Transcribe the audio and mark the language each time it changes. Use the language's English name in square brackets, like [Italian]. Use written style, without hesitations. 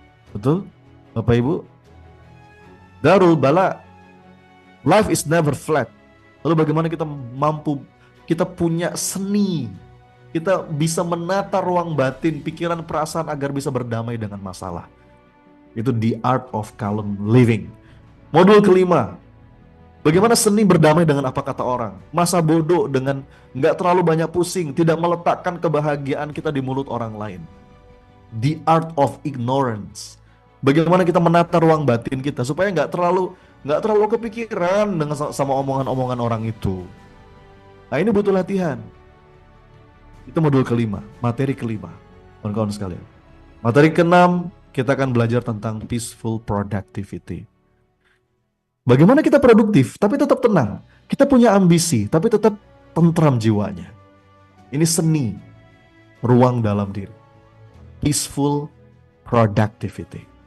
[Indonesian] Betul? Bapak Ibu? Darul bala. [English] Life is never flat. [Indonesian] Lalu bagaimana kita mampu, kita punya seni, kita bisa menata ruang batin, pikiran, perasaan agar bisa berdamai dengan masalah. [English] Itu the art of calm living. [Indonesian] Modul kelima, bagaimana seni berdamai dengan apa kata orang. Masa bodoh dengan nggak terlalu banyak pusing, tidak meletakkan kebahagiaan kita di mulut orang lain. [English] The art of ignorance. [Indonesian] Bagaimana kita menata ruang batin kita supaya nggak terlalu kepikiran dengan sama omongan-omongan orang itu. Nah ini butuh latihan. Itu modul kelima, materi kelima. Kawan-kawan sekalian. Materi keenam, kita akan belajar tentang peaceful productivity. Bagaimana kita produktif, tapi tetap tenang. Kita punya ambisi, tapi tetap tentram jiwanya. Ini seni, ruang dalam diri. [English] Peaceful productivity.